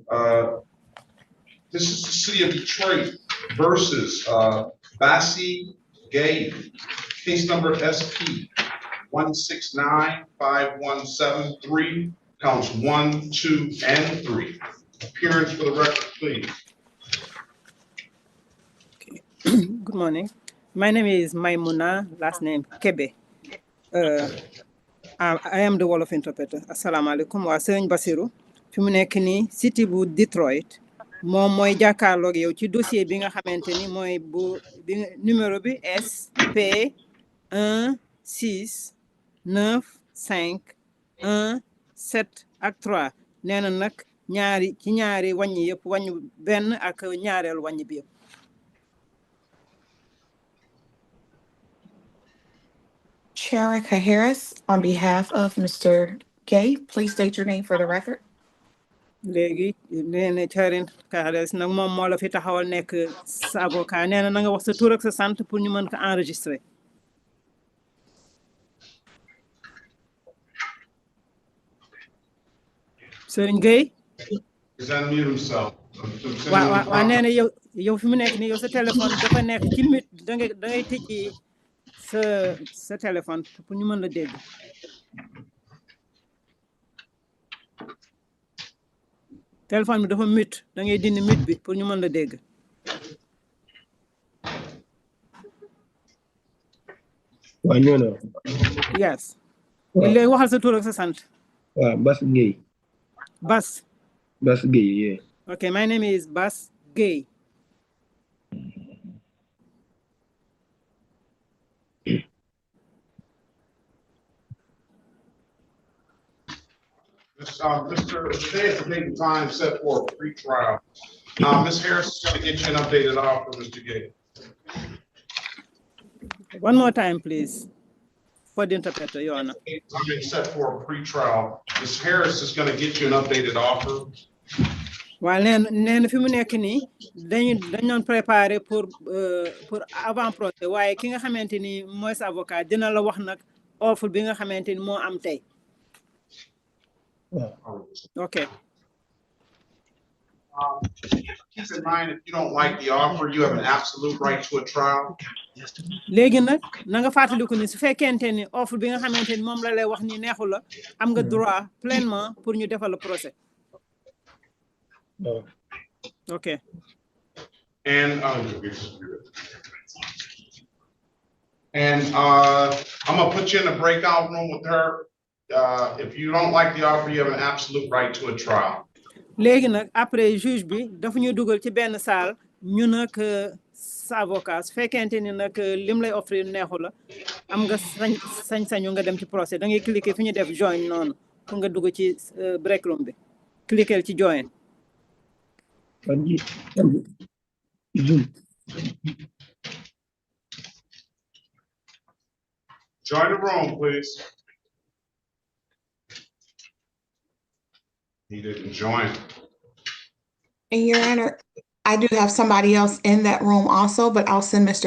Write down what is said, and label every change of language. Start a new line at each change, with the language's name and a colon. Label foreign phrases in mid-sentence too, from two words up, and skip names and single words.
English: This is the city of Detroit versus Bassi Gay, case number SP 1695173, counts 1, 2, and 3. Appearance for the record, please. Good morning. My name is Maimuna, last name Kebe. I am the Wolof interpreter.
Arabic: السلام عليكم wa Serigne Bassirou.
Wolof: Fi mu nekk nii city bu Detroit moom mooy jàkkaarloog yow ci dossier bi nga xamante ni mooy bu numéro bi SP 16951 ak 3 nee na nag ñaari wàññi yëpp wàññi benn ak ñaareel wàññi bi yëpp.
English: Sharika Harris, on behalf of Mr. Gay, please state your name for the record.
Wolof: léegi nee na Charin Kares nag moom moo la fi taxawal nekk sa avocat nee na nga wax sa tur ak sa sant pour ñu mën ko enregistrer.
English: Serigne Gueye. He's unmute himself.
Wolof: waaw nee na yow fi mu nekk nii yow sa téléphone dafa nekk ci mute da ngay tëjee sa téléphone pour ñu mën la dégg. téléphone bi dafa mute da ngay dindi mute bi pour ñu mën la dégg. waaw ñoo na.
English: yes.
Wolof: léegi waxal sa tur ak sa sant. waaw Bass Gueye. Bass. Bass Gueye,
English: yeah. Okay, my name is Bass Gueye. Mr. Today is the date and time set for a pre-trial. Ms. Harris is going to get you an updated offer, Mr. Gay. One more time, please. For the interpreter, Your Honor. I'm being set for a pre-trial. Ms. Harris is going to get you an updated offer. Well, then,
Wolof: fi mu nekk nii dañu préparer
French: pour avant procès
Wolof: waaye ki nga xamante ni mooy sa avocat dina la wax nag offre bi nga xamante ni moo am tey.
English: Okay. Keep in mind, if you don't like the offer, you have an absolute right to a trial.
Wolof: léegi nag na nga fàttaliku ni su fekkente ni offre bi nga xamante ni moom la lay wax ni neexu la am nga
French: droit pleinement pour
Wolof: ñu defal
French: le procès.
English: Okay. And I'm gonna put you in a breakout room with her. If you don't like the offer, you have an absolute right to a trial.
Wolof: léegi nag après juge bi dafa ñu dugal ci benn salle ñu nag sa avocat su fekkente ni nag lim lay offrir neexu la am nga sañ-sañu nga dem ci procès da ngay cliquer fi ñu def join noonu pour nga dugg ci
English: break room
Wolof: bi cliquer ci join.
English: Join the room, please. He didn't join. And Your Honor, I do have somebody else in that room also, but I'll send Mr.